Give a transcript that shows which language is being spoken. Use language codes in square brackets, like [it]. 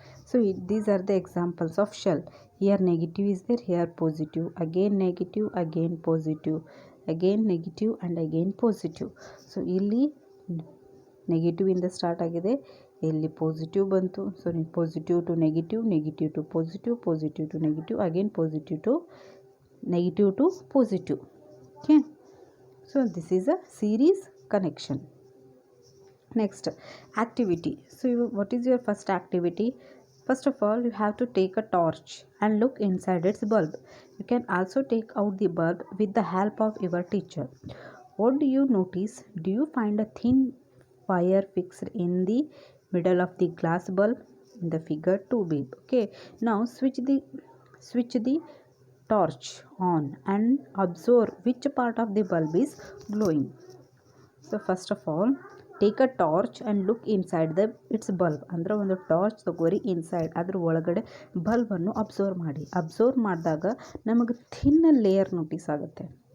[en] So these are the examples of shell. Here negative is there, here positive, again negative, again positive, again negative and again positive. So ಇಲ್ಲಿ ನೆಗೆಟಿವಿಂದ start ಆಗಿದೆ, ಇಲ್ಲಿ positive ಬಂತು, so positive to negative to positive to negative, again positive to negative to positive. Okay, so this is a series connection. Next activity. So what is your first activity? First of all, you have to take a torch and look inside its bulb. You can also take out the bulb with the help of your teacher. What do you notice? Do you find a thin wire fixed in the middle of the glass bulb? In the figure 2b. Okay, now switch the torch on and observe which part of the bulb is glowing. So first of all, take a torch and look inside its bulb. [kn] ಅಂದರೆ ಒಂದು torch ತಗೋರಿ, inside ಅದ್ರ ಒಳಗಡೆ ಬಲ್ಬನ್ನು observe ಮಾಡಿದಾಗ ನಮಗೆ thin layer notice ಆಗುತ್ತೆ.